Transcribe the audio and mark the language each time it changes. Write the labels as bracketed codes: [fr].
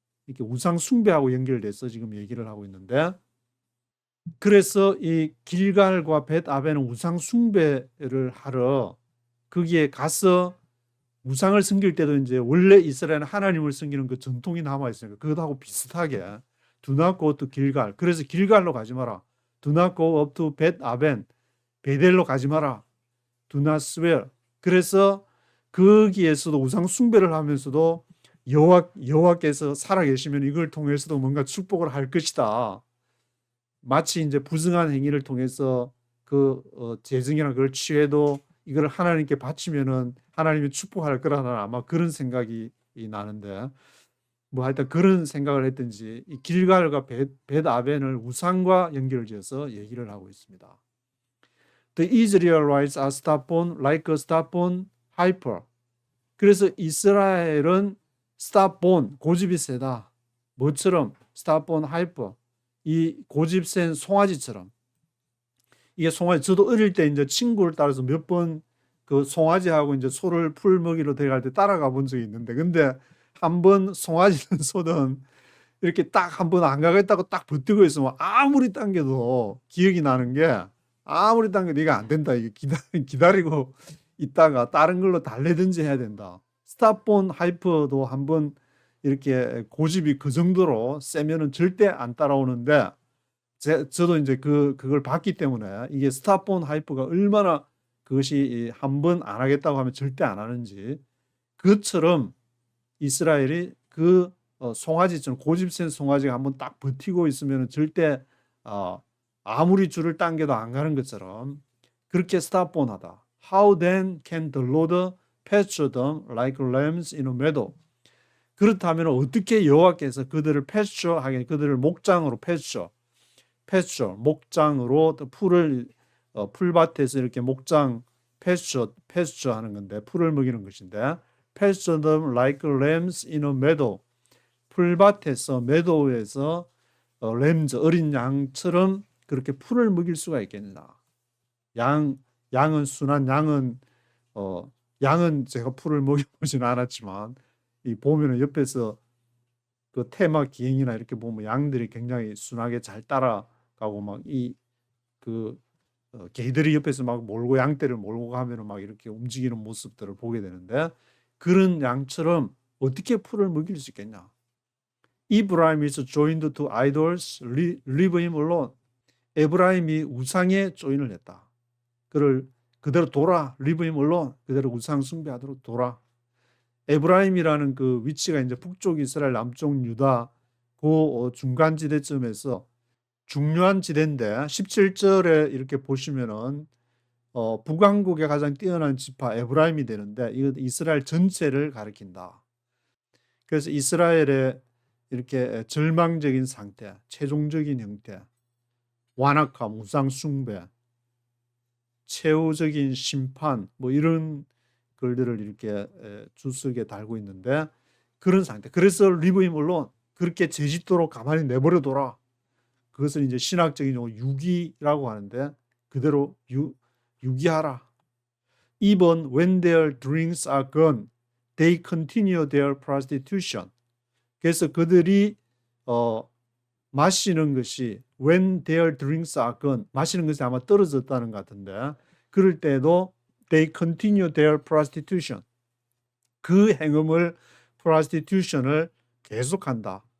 [ko] 이렇게 우상 숭배하고 연결돼서 지금 얘기를 하고 있는데, 그래서 이 길갈과 벳아벤은 우상 숭배를 하러 거기에 가서 우상을 섬길 때도 이제 원래 이스라엘은 하나님을 섬기는 그 전통이 남아 있으니까 그것하고 비슷하게 [en] do not go to [ko] 길갈. 그래서 길갈로 가지 마라. [en] do not go up to 벳아벤. [ko] 베델로 가지 마라. [en] do not swear. [ko] 그래서 거기에서도 우상 숭배를 하면서도 여호와께서 살아계시면 이걸 통해서도 뭔가 축복을 할 것이다. 마치 이제 부정한 행위를 통해서 재정이나 그걸 취해도 이걸 하나님께 바치면은 하나님이 축복할 거라는 아마 그런 생각이 나는데, 뭐 하여튼 그런 생각을 했든지 이 길갈과 벳아벤을 우상과 연결지어서 얘기를 하고 있습니다. [en] The Israelites are stubborn like a stubborn heifer. [ko] 그래서 이스라엘은 stubborn, 고집이 세다. 뭐처럼? [en] stubborn heifer. [ko] 이 고집 센 송아지처럼. 이게 송아지, 저도 어릴 때 이제 친구를 따라서 몇 번 그 송아지하고 이제 소를 풀 먹이러 데려갈 때 따라가 본 적이 있는데, 근데 한 번 송아지는 소는 이렇게 딱 한 번 안 가겠다고 딱 버티고 있으면 아무리 당겨도 기억이 나는 게, 아무리 당겨도 이게 안 된다. 이게 기다리고 있다가 다른 걸로 달래든지 해야 된다. 스타폰 하이퍼도 한번 이렇게 고집이 그 정도로 세면은 절대 안 따라오는데, 저도 이제 그걸 봤기 때문에 이게 스타폰 하이퍼가 얼마나 그것이 한 번 안 하겠다고 하면 절대 안 하는지, 그것처럼 이스라엘이 송아지처럼 고집 센 송아지가 한번 딱 버티고 있으면 절대 아무리 줄을 당겨도 안 가는 것처럼 그렇게 스타폰하다. [en] How then can the Lord pasture them like lambs in a meadow? [ko] 그렇다면 어떻게 여호와께서 그들을 패스처하게, 그들을 목장으로 패스처, 목장으로 풀밭에서 이렇게 목장 패스처 하는 건데, 풀을 먹이는 것인데, [en] pasture them like lambs in a meadow. [ko] 풀밭에서, meadow에서 램즈, 어린 양처럼 그렇게 풀을 먹일 수가 있겠나? 양은 순한 양은 제가 풀을 먹여보지는 않았지만, 이 보면은 옆에서 그 테마 기행이나 이렇게 보면 양들이 굉장히 순하게 잘 따라가고 막 개들이 옆에서 막 몰고 양떼를 몰고 가면은 막 이렇게 움직이는 모습들을 보게 되는데, 그런 양처럼 어떻게 풀을 먹일 수 있겠냐? [en] Ephraim is joined to idols, leave him alone. [ko] 에브라임이 우상에 조인을 했다. 그를 그대로 둬라, [en] leave him alone. [ko] 그대로 우상 숭배하도록 둬라. 에브라임이라는 그 위치가 이제 북쪽 이스라엘, 남쪽 유다 그 중간 지대쯤에서 중요한 지대인데, 17절에 이렇게 보시면은 북왕국의 가장 뛰어난 지파 에브라임이 되는데, 이거 이스라엘 전체를 가리킨다. 그래서 이스라엘의 이렇게 절망적인 상태, 최종적인 형태, 완악함, 우상 숭배, 최후적인 심판, 뭐 이런 글들을 이렇게 주석에 달고 있는데, 그런 상태. 그래서 리브임 물론 그렇게 제짓도록 가만히 내버려둬라. 그것을 이제 신학적인 용어 유기라고 하는데, 그대로 유기하라. [en] Even when their drinks are gone, they continue their prostitution. [ko] 그래서 그들이 마시는 것이 [en] when their drinks are gone, [ko] 마시는 것이 아마 떨어졌다는 것 같은데, 그럴 때도 [en] they continue their prostitution. [ko] 그 행음을 prostitution을 계속한다.